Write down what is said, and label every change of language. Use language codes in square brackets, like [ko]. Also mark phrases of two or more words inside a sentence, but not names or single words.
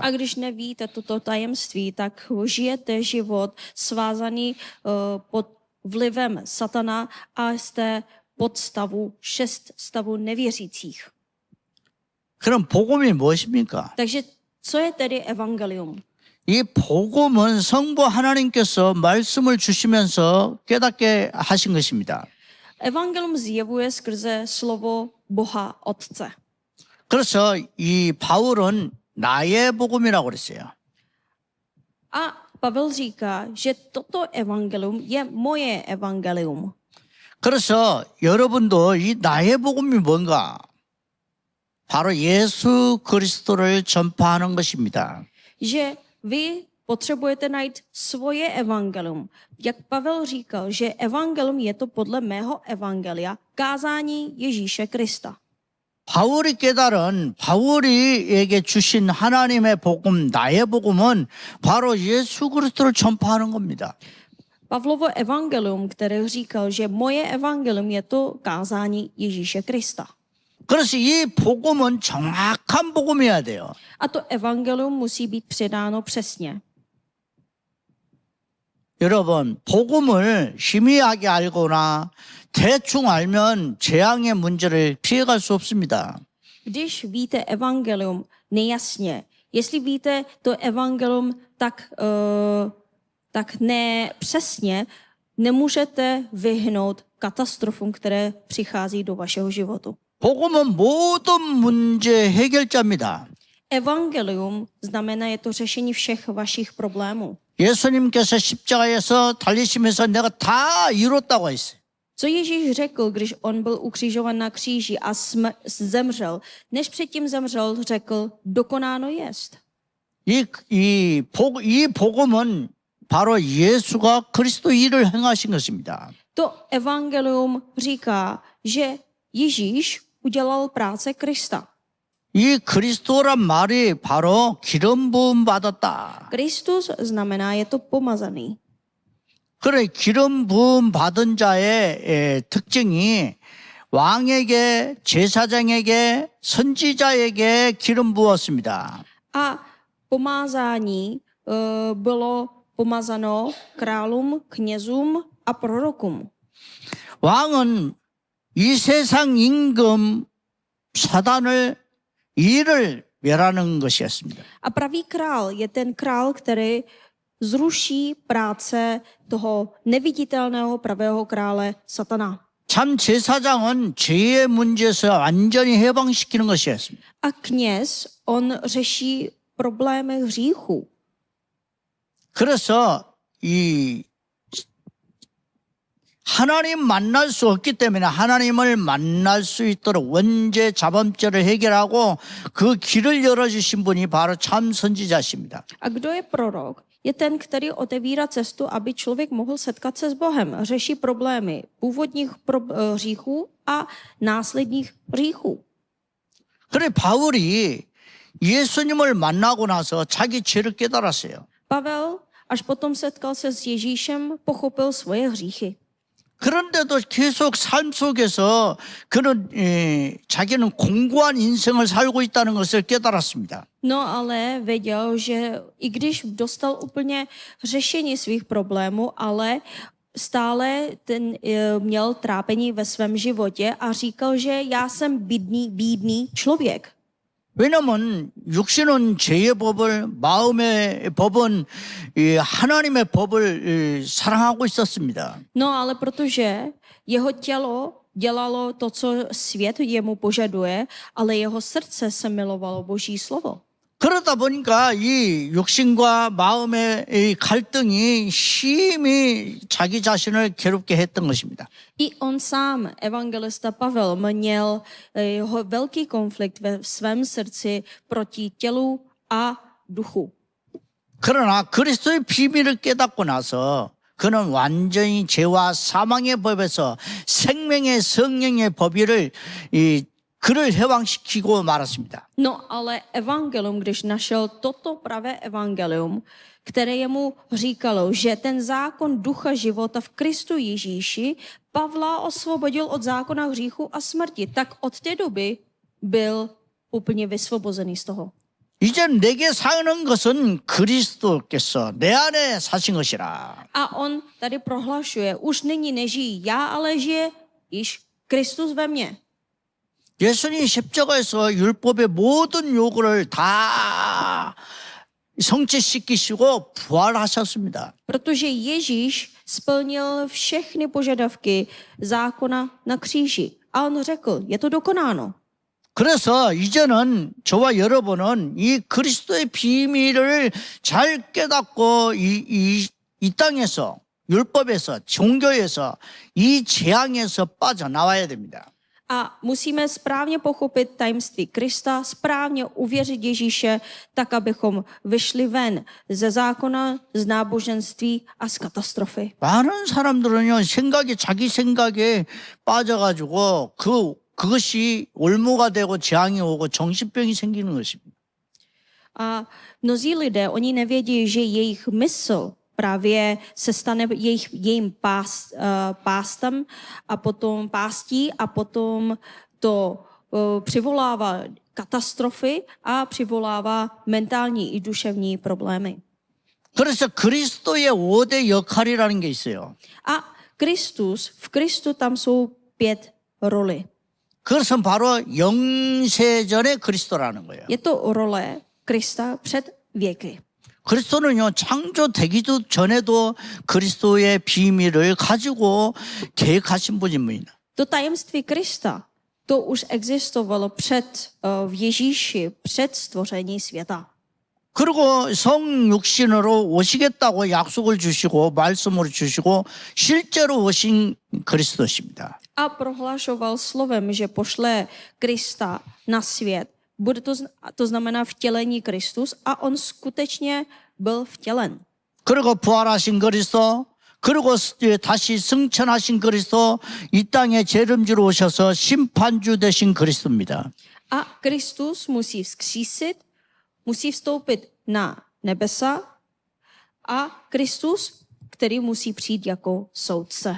[cs] A když nevíte toto tajemství, tak žijete život svázaný pod vlivem satana a jste pod 6 stavů nevěřících. [ko] 그럼 복음이 무엇입니까? [cs] Takže co je tedy evangelium? [ko] 이 복음은 성부 하나님께서 말씀을 주시면서 깨닫게 하신 것입니다. [cs] Evangelium zjevuje skrze slovo Boha Otce. [ko] 그래서 이 바울은 나의 복음이라고 그랬어요. [cs] A Pavel říká, že toto evangelium je moje evangelium. [ko] 그래서 여러분도 이 나의 복음이 뭔가? 바로 예수 그리스도를 전파하는 것입니다. [cs] Že vy potřebujete najít svoje evangelium. Jak Pavel říkal, že evangelium je to podle mého evangelia kázání Ježíše Krista. [ko] 바울이 깨달은 바울이에게 주신 하나님의 복음, 나의 복음은 바로 예수 그리스도를 전파하는 겁니다. [cs] Pavlovo evangelium, které říkal, že moje evangelium je to kázání Ježíše Krista. [ko] 그래서 이 복음은 정확한 복음이어야 돼요. [cs] A to evangelium musí být předáno přesně. [ko] 여러분, 복음을 희미하게 알거나 대충 알면 재앙의 문제를 피해갈 수 없습니다. [cs] Když víte evangelium nejasně, jestli víte to evangelium tak nepřesně, nemůžete vyhnout katastrofům, které přichází do vašeho života. [ko] 복음은 모든 문제 해결자입니다. [cs] Evangelium znamená, je to řešení všech vašich problémů. [ko] 예수님께서 십자가에서 달리시면서 내가 다 이뤘다고 했어요. [cs] Co Ježíš řekl, když on byl ukřižovan na kříži a zemřel? Než předtím zemřel, řekl, dokonáno jest. [ko] 이 복음은 바로 예수가 그리스도 일을 행하신 것입니다. [cs] To evangelium říká, že Ježíš udělal práce Krista. [ko] 이 그리스도란 말이 바로 기름 부음 받았다. [cs] Kristus znamená, je to pomazaný. [ko] 그래 기름 부음 받은 자의 특징이 왕에게 제사장에게 선지자에게 기름 부었습니다. [cs] A pomázání bylo pomazano králům, knězům a prorokům. [ko] 왕은 이 세상 임금 사단을 이를 멸하는 것이었습니다. [cs] A pravý král je ten král, který zruší práce toho neviditelného pravého krále Satana. [ko] 참 제사장은 죄의 문제에서 완전히 해방시키는 것이었습니다. [cs] A kněz, on řeší problémy hříchu. [ko] 그래서 이 하나님 만날 수 없기 때문에 하나님을 만날 수 있도록 원죄 자범죄를 해결하고 그 길을 열어주신 분이 바로 참 선지자십니다. [cs] A kdo je prorok? Je ten, který otevírá cestu, aby člověk mohl setkat se s Bohem. Řeší problémy původních hříchů a následních hříchů. [ko] 그래 바울이 예수님을 만나고 나서 자기 죄를 깨달았어요. [cs] Pavel, až potom setkal se s Ježíšem, pochopil svoje hříchy. [ko] 그런데도 계속 삶 속에서 그는 자기는 공고한 인생을 살고 있다는 것을 깨달았습니다. [cs] No ale věděl, že i když dostal úplně řešení svých problémů, ale stále měl trápení ve svém životě a říkal, že já jsem bídný člověk. [ko] 왜냐하면 육신은 죄의 법을 마음의 법은 하나님의 법을 사랑하고 있었습니다. [cs] No ale protože jeho tělo dělalo to, co svět jemu požaduje, ale jeho srdce se milovalo Boží slovo. [ko] 그러다 보니까 이 육신과 마음의 이 갈등이 심히 자기 자신을 괴롭게 했던 것입니다. [cs] I on sám, evangelista Pavel, měl velký konflikt ve svém srdci proti tělu a duchu. [ko] 그러나 그리스도의 비밀을 깨닫고 나서 그는 완전히 죄와 사망의 법에서 생명의 성령의 법위를 그를 해방시키고 말았습니다. [cs] No ale evangelium, když našel toto pravé evangelium, které jemu říkalo, že ten zákon ducha života v Kristu Ježíši Pavla osvobodil od zákona hříchu a smrti, tak od té doby byl úplně vysvobozený z toho. [ko] 이제 내게 사는 것은 그리스도께서 내 안에 사신 것이라. [cs] A on tady prohlašuje, už nyní nežijí já, ale žije již Kristus ve mně. [ko] 예수님이 십자가에서 율법의 모든 요구를 다 성취시키시고 부활하셨습니다. [cs] Protože Ježíš splnil všechny požadavky zákona na kříži. A on řekl, je to dokonáno. [ko] 그래서 이제는 저와 여러분은 이 그리스도의 비밀을 잘 깨닫고 이 땅에서 율법에서 종교에서 이 재앙에서 빠져나와야 됩니다. [cs] A musíme správně pochopit tajemství Krista, správně uvěřit Ježíše, tak abychom vyšli ven ze zákona, z náboženství a z katastrofy. [ko] 많은 사람들은요, 자기 생각에 빠져가지고 그것이 올무가 되고 재앙이 오고 정신병이 생기는 것입니다. [cs] A mnozí lidé, oni nevědí, že jejich mysl právě se stane jejím pástem a potom pástí a potom to přivolává katastrofy a přivolává mentální i duševní problémy. [ko] 그래서 그리스도의 5대 역할이라는 게 있어요. [cs] A v Kristu tam jsou 5 roli. [ko] 그것은 바로 영세전의 그리스도라는 거예요. [cs] Je to role Krista před věky. [ko] 그리스도는요, 창조되기도 전에도 그리스도의 비밀을 가지고 계획하신 분입니다. [cs] To tajemství Krista, to už existovalo v Ježíši před stvoření světa. [ko] 그리고 성육신으로 오시겠다고 약속을 주시고 말씀으로 주시고 실제로 오신 그리스도십니다. [cs] A prohlašoval slovem, že pošle Krista na svět. Bude to znamená vtělení Kristus a on skutečně byl vtělen. [ko] 그리고 부활하신 그리스도, 그리고 다시 승천하신 그리스도, 이 땅에 재림주로 오셔서 심판주 되신 그리스도입니다. [cs] A Kristus musí vzkřísit, musí vstoupit na nebesa a Kristus, který musí přijít jako soudce.